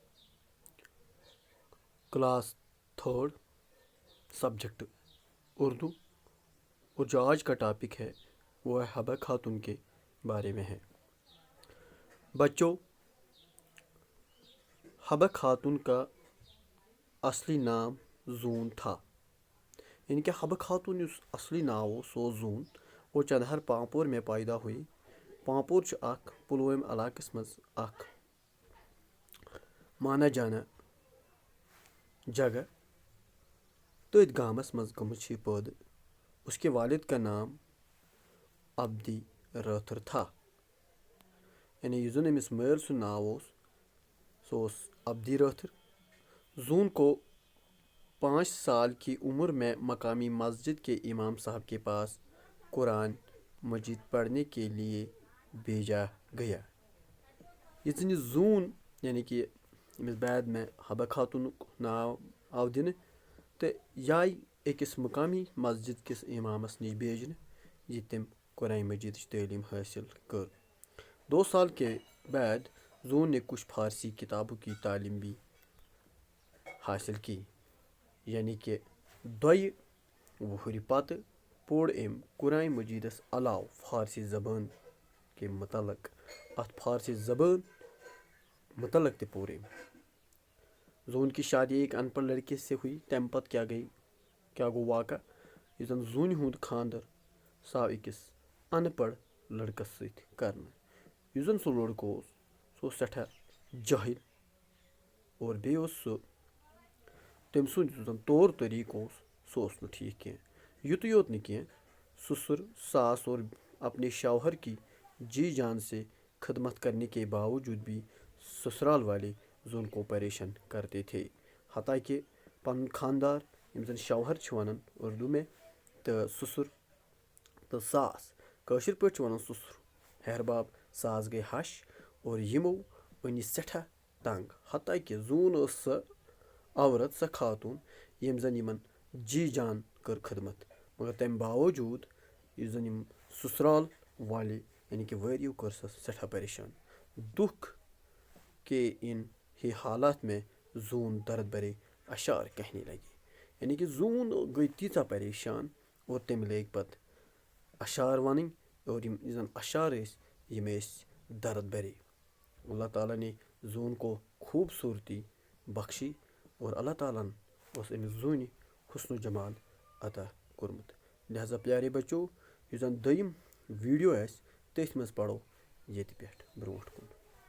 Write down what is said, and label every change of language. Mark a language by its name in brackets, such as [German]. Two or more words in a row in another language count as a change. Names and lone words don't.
[English] class third subject [Urdu] اردو، اور جو آج کا ٹاپک ہے وہ ہے حبہ خاتون کے بارے میں ہے. بچوں، حبہ خاتون کا اصلی نام زون تھا. [Kashmiri] یعنی کہ حبہ خاتون یُس اصلی ناو اوس سُہ اوس زون. [Urdu] وہ چندہر پامپور میں پیدا ہوئی. [Kashmiri] پامپور چھُ اکھ پُلوٲمۍ علاقس منٛز اکھ مانا جانا جگہ. تٔتھۍ گامس منٛز گٔمٕژ چھِ یہِ پٲدٕ. [Urdu] اس کے والد کا نام عبدی رٲتھٕر تھا. [Kashmiri] یعنی یُس زن أمِس مٲلۍ سُنٛد ناو اوس سُہ اوس عبدی رٲتھٕر. [Urdu] زون کو 5 سال کی عمر میں مقامی مسجد کے امام صاحب کے پاس قرآن مجید پڑھنے کے لیے بھیجا گیا. [Kashmiri] یُس زن یہِ زون یعنی کہ أمِس [Urdu] بعد میں [Kashmiri] حبہ خاتونُک ناو آو دِنہٕ تہٕ یہِ آیہِ أکِس مقامی مسجد کِس امامس نِش بھیجنہٕ ییٚتہِ تٔمۍ قرآن مجیدٕچ تعلیٖم حٲصِل کٔر. [Urdu] 2 سال کے بعد زون نے کچھ فارسی کتابوں کی تعلیم بھی حاصل کی. [Kashmiri] یعنی کہ 2 وُہٕرۍ پتہٕ پوٚر أمۍ قرآن مجیدس علاوٕ [Urdu] فارسی زبان کے متعلق [Kashmiri] فارسی زبان متعلق تہِ پوٚر أمۍ. [Urdu] زون کی شادی ایک ان پڑھ لڑکے سے ہوئی. [Kashmiri] تمہِ پتہٕ کیٛاہ گوٚو واقع؟ یُس زن زوٗنہِ ہُنٛد خانٛدر سُہ آو أکِس ان پڑھ لڑکس سۭتۍ کرنہٕ. یُس زن سُہ لڑکہٕ اوس سُہ اوس سٮ۪ٹھاہ جٲہِل، اور بیٚیہِ اوس سُہ تٔمۍ سُنٛد یُس زن طور طریٖقہٕ اوس سُہ اوس نہٕ ٹھیٖک کینٛہہ. یُتُے یوت نہٕ کینٛہہ، [Urdu] سسر ساس اور اپنے شوہر کی جی جان سے خدمت کرنے کے باوجود بھی سسرال والے زون کو پریشان کرتے تھے. [Kashmiri] حتیٰ کہ پنُن خاندار یِم زن شوہر چھِ ونان [Urdu] اردو میں، [Kashmiri] تہٕ سسر تہٕ ساس کٲشِر پٲٹھۍ چھِ ونان سسر ہیہر باب ساس گٔے ہش، اور یِمو أنۍ یہِ سٮ۪ٹھاہ تنگ. حتیٰ کہ زون ٲس سۄ عورت، سۄ خاتون ییٚمۍ زن یِمن جی جان کٔر خدمت. مگر تمہِ باوجوٗد یُس زن یِم [Urdu] سسرال والے [Kashmiri] یعنی کہ وٲرِو کٔر سۄ سٮ۪ٹھاہ پریشان. [Urdu] دکھ کے ان ہی حالات میں زون درد بھرے اشعار کہنے لگے. [Kashmiri] یعنی کہ زون گٔے تیٖژاہ پریشان اور تٔمۍ لٲگۍ پتہٕ اشعار ونٕنۍ، اور یِم زن اشعار ٲسۍ یِم ٲسۍ [Urdu] درد بھرے. اللہ تعالیٰ نے زون کو خوبصورتی بخشی، [Kashmiri] اور اللہ تعالیٰ ہن اوس أمِس زوٗنہِ حسن و جمال عطا کوٚرمُت. لہذا پیارے بچو، یُس زن دوٚیِم ویٖڈیو آسہِ تٔتھۍ منٛز پرو ییٚتہِ پٮ۪ٹھ برونٛٹھ کُن.